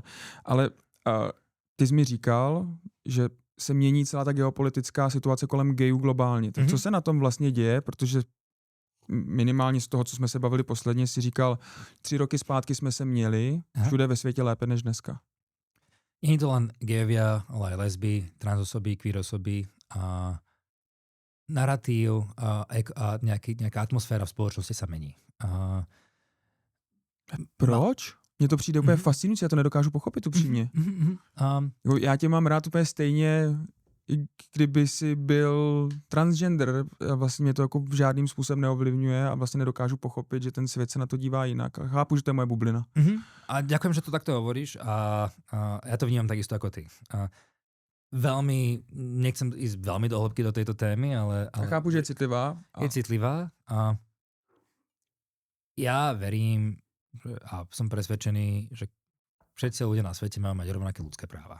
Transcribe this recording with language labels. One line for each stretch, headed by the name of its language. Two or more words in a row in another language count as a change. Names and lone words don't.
Czech: Ale ty jsi mi říkal, že se mění celá ta geopolitická situace kolem gayů globálně. Tak co se na tom vlastně děje? Protože minimálně z toho, co jsme se bavili posledně, si říkal, 3 roky zpátky jsme se měli všude ve světě lépe než dneska.
Slovak: Nie je to len gejovia, ale aj lesby, transosoby, queer osoby a narratív a nejaká atmosféra v spoločnosti sa mení.
Czech: Proč? Mně to přijde úplně fascinující, já to nedokážu pochopit upřímně. Já tě mám rád úplně stejně, kdyby si byl transgender, vlastně mě to jako v žádným způsobem neovlivňuje a vlastně nedokážu pochopit, že ten svět se na to dívá jinak. A chápu, že to je moje bublina.
Slovak: A ďakujem, že to takto hovoríš a ja to vnímam takisto ako ty. Nechcem ísť veľmi do hĺbky do tejto témy, ale ja chápu, že je citlivá. Je citlivá a ja verím a som presvedčený, že všetci ľudia na svete majú mať rovnaké ľudské práva.